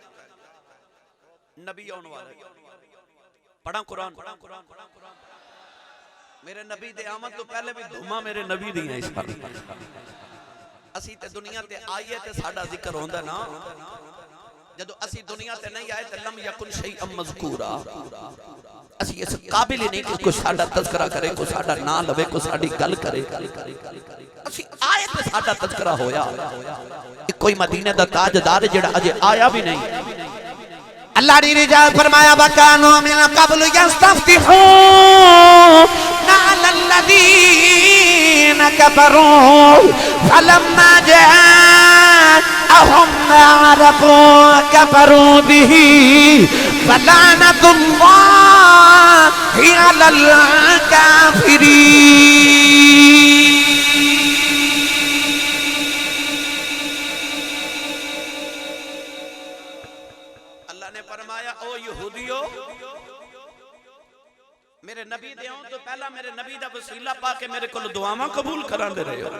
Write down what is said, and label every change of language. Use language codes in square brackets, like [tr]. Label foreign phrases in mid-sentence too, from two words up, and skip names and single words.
[pa] نبی آنے والا پڑھا قرآن. میرے نبی دے آمد توں پہلے بھی دھماں میرے نبی دی ہے. اسی تے دنیا تے آئیے تے ساڈا ذکر ہوندا نا، جدوں اسی دنیا تے نہیں آئے تے [ar] لم يكن شيئا مذكورا. [pa] اسی اس قابل ہی نہیں کہ کوئی ساڈا تذکرہ کرے، کوئی ساڈا ناں لوے، کوئی ساڈی گل کرے. اسی آئے تے ساڈا تذکرہ ہویا. کوئی مدینے دا تاجدار جیہڑا اجے آیا بھی نہیں. اللہ نے رجال فرمایا [ar] وكانوا من قبل يستفتحون على الذين كفروا فلما جاءهم ما عرفوا كفروا به فلعنة الله على الكافرين. [pa] اللہ نے فرمایا او یہودیو، میرے نبی دے آؤن توں پہلا میرے نبی دا وسیلہ پا کے میرے کول دعاواں قبول کراندے رہے ہو.